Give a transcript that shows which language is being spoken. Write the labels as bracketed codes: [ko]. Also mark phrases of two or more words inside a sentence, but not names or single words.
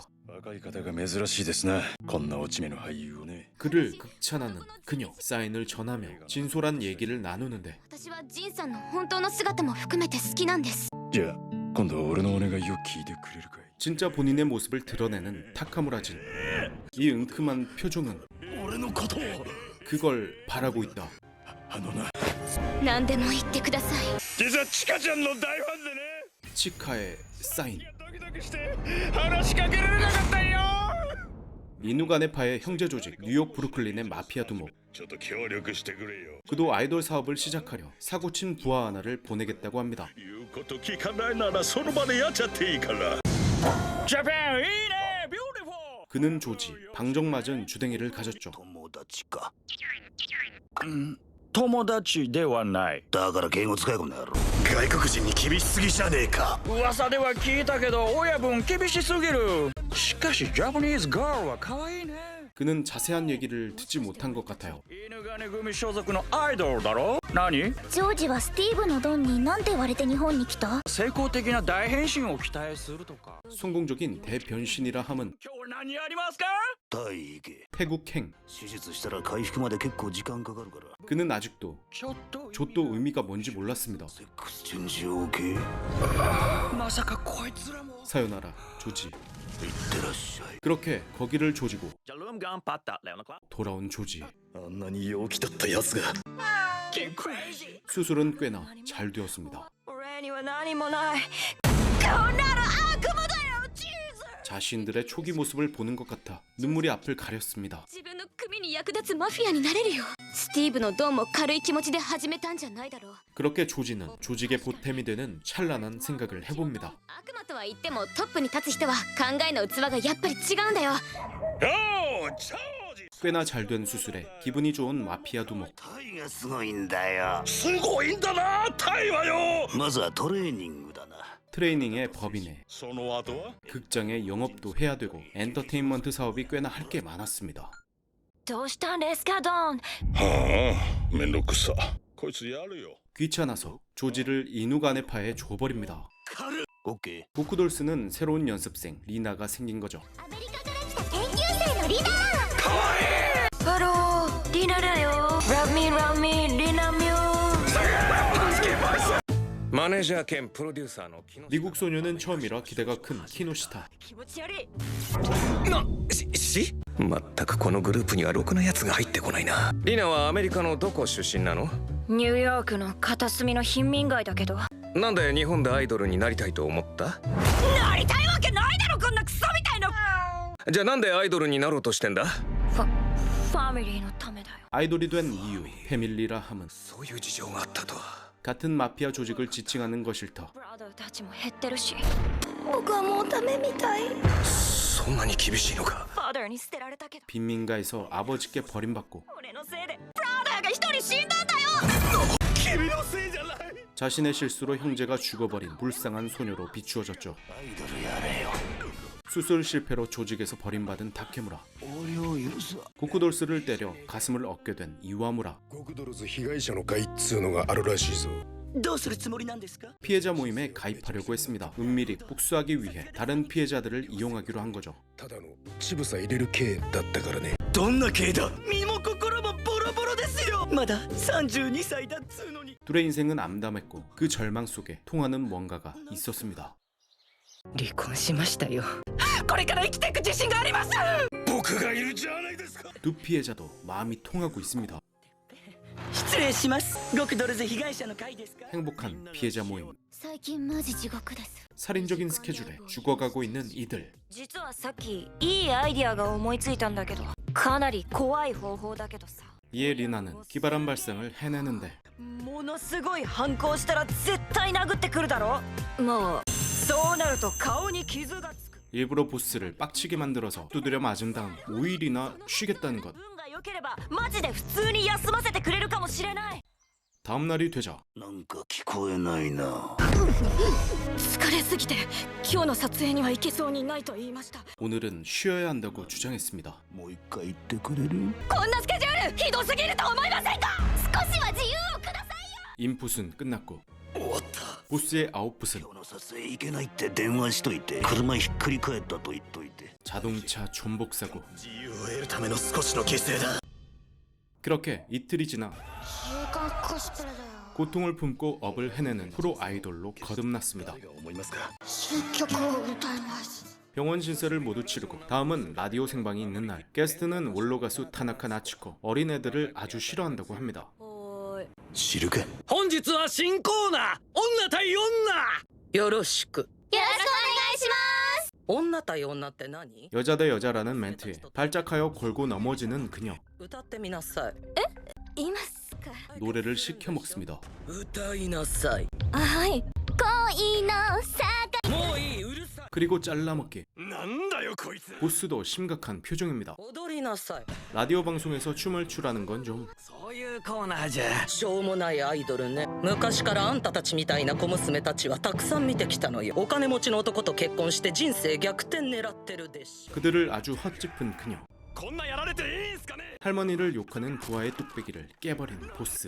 [ja] 若い方が珍しいですな。こんな落ち目の俳優をね。 [ko] 그를 극찬하는 그녀. 사인을 전하며 진솔한 얘기를 나누는데 [ja] 私はジンさんの本当の姿も含めて好きなんです。じゃあ今度は俺のお願いを聞いてくれるかい。 [ko] 진짜 본인의 모습을 드러내는 타카무라진. 이 은큼한 표정은 [ja] 俺のことを [ko] 그걸 바라고 있다. [ja] あのな。何でも言ってください。実はチカちゃんの大ファンでね。 치카의 사인. ドキドキして話しかけられなかったよ。 [ko] 이누가네파의 형제 조직 뉴욕 브루클린의 마피아 두목. [ja] ちょっと協力してくれよ。 [ko] 그도 아이돌 사업을 시작하려 사고친 부하 하나를 보내겠다고 합니다. [ja] 言うこと聞かないならその場でやっちゃっていいから。ジャパンいいね、ビューティフォー。 [ko] 그는 조지, 방정맞은 주댕이를 가졌죠. [ja] 友達か。友達ではない。だから敬語使いこの野郎。外国人に厳しすぎじゃねえか。噂では聞いたけど親分厳しすぎる。しかし [en] Japanese girl [ja] は可愛いね。 [ko] 그는 자세한 얘기를 듣지 못한 것 같아요. [ja] 犬金組所属のアイドルだろ。何？ジョージはスティーブのドンになんて言われて日本に来た？成功的な大変身を期待するとか。 [ko] 성공적인 대변신이라 함은 [ja] 今日何やりますか？体育。 [ko] 태국행. [ja] 手術したら回復まで結構時間かかるから。 [ko] 그는 아직도 [ja] ちょっと [ko] 조또 의미가 뭔지 몰랐습니다. [en] sex change OK? [ja] まさかこいつらも。 [ko] 사요나라 조지. [ja] いってらっしゃい。 [ko] 그렇게 거기를 조지고 [ja] じゃあルームガンパッタ [th] แล้วนะครับ [ko] 돌아온 조지. [ja] あんなに陽気だったやつが。 [ko] 수술은 꽤나 잘 되었습니다. [ja] 俺には何もないこんなの悪夢だよジーズ [ko] 자신들의 초기 모습을 보는 것 같아 눈물이 앞을 가렸습니다. [ja] 自分の組に役立つマフィアになれるよ。スティーブのドンも軽い気持ちで始めたんじゃないだろう。 [ko] 그렇게 조지는 조직의 보탬이 되는 찬란한 생각을 해봅니다. [ja] 悪魔とは言ってもトップに立つ人は考えの器がやっぱり違うんだよ。おーチャージ [ko] 꽤나 잘 된 수술에 기분이 좋은 마피아 두목. [ja] タイがすごいんだよ。すごいんだなタイはよ。まずはトレーニングだな。 [ko] 트레이닝의 법인에 [ja] その後は [ko] 극장의 영업도 해야 되고 엔터테인먼트 사업이 꽤나 할 게 많았습니다. [ja] どうしたんですかドン。はあめんどくさこいつやるよ [ko] 귀찮아서 조지를 이누가네파에 줘버립니다. [ja] OK。 [ko] 보쿠돌스는 새로운 연습생 리나가 생긴 거죠. [ja] アメリカから来た研究生のリナ。ハローリナだよ [en] love me love me [ja] リナミューマネージャー兼プロデューサーの木下 [ko] 미국 소녀는 처음이라 기대가 큰 키노시타. [ja] 気持ち悪い全くこのグループにはろくなやつが入ってこないな。リナはアメリカのどこ出身なの？ニューヨークの片隅の貧民街だけどなんで日本でアイドルになりたいと思った？なりたいわけないだろこんなクソみたいなじゃあなんでアイドルになろうとしてんだ？ファミリーのためだよ [ko] 아이돌이 된 이유, 패밀리라 함은 [ja] そういう事情があったとは。 [ko] 같은 마피아 조직을 지칭하는 것일 터. [ja] ブラザーたちも減ってるし僕はもうダメみたいそんなに厳しいのか？ファダーに捨てられたけど [ko] 빈민가에서 아버지께 버림받고 [ja] 俺のせいでブラザーが一人死んだんだよ [ko] 자신의 실수로 형제가 죽어버린 불쌍한 소녀로 비추어졌죠. [ja] アイドルやれよ。 [ko] 수술 실패로 조직에서 버림받은 다케무라. [ja] 俺を許すわ。 [ko] 고쿠돌스를 때려 가슴을 얻게 된 이와무라. [ja] ゴクドルズ被害者の会っつうのがあるらしいぞ。どうするつもりなんですか [ko] 피해자 모임에 가입하려고 했습니다. 은밀히 복수하기 위해 다른 피해자들을 이용하기로 한 거죠. [ja] ただの乳房入れる系だったからね。どんな系だ身も心もボロボロですよまだ32歳だっつうのに [ko] 둘의 인생은 암담했고 그 절망 속에 통하는 뭔가가 있었습니다. [ja] 離婚しましたよこれから生きていく自信があります僕がいるじゃないですか。 [ko] 두 피해자도 마음이 통하고 있습니다. [ja] 失礼しますゴクドルズ被害者の会ですか [ko] 행복한 피해자 모임. [ja] 最近マジ地獄です。 [ko] 살인적인 스케줄에 죽어가고 있는 이들. [ja] 実はさっきいいアイディアが思いついたんだけどかなり怖い方法だけどさ [ko] 이에 리나는 기발한 발상을 해내는데 [ja] ものすごい反抗したら絶対殴ってくるだろもうそうなると顔に傷がつく [ko] 일부러 보스를 빡치게 만들어서 두드려 맞은 다음 5일이나 쉬겠다는 것. [ja] 運が良ければマジで普通に休ませてくれるかもしれない [ko] 다음날이 되자 [ja] なんか聞こえないな。疲れすぎて今日の撮影には行けそうにないと言いました。 [ko] 오늘은 쉬어야 한다고 주장했습니다. [ja] もう一回言ってくれる？こんなスケジュールひどすぎると思いませんか。少しは自由をくださいよ。 [ko] 인풋은 끝났고 [ja] 終わった。 [ko] 보스의 아웃풋은 [ja] 今日の撮影行けないって電話しといて、車ひっくり返ったと言っといて。 [ko] 자동차 존복사고. [ja] 自由を得るための少しの犠牲だ。 [ko] 그렇게 이틀이 지나 고통을 품고 업을 해내는 프로 아이돌로 거듭났습니다. [ja] 思いますか？ [ko] 병원 신세를 모두 치르고 다음은 라디오 생방이 있는 날. 게스트는 원로 가수 타나카 나츠코. 어린애들을 아주 싫어한다고 합니다. [ja] 知るか？本日は新コーナー女対女よろしくよろしくお願いします。女対女って何？ [ko] 여자 대 여자라는 멘트에 발작하여 골고 넘어지는 그녀. [ja] 歌ってみなさい。いますか。 [ko] 노래를 시켜 먹습니다. [ja] 歌いなさい。はい。恋の坂。もういい、うるさい。 [ko] 그리고 잘라먹기. [ja] なんだよこいつ [ko] 보스도 심각한 표정입니다. [ja] 踊りなさい。 [ko] 라디오 방송에서 춤을 추라는 건 좀. [ja] そういうコーナーじゃ。しょうもないアイドルね。昔からあんたたちみたいな小娘たちはたくさん見てきたのよ。お金持ちの男と結婚して人生逆転狙ってるでしょ。 [ko] 그들을 아주 헛짚은 그녀. [ja] こんなやられていいんすかね [ko] 할머니를 욕하는 부하의 뚝배기를 깨버린 보스.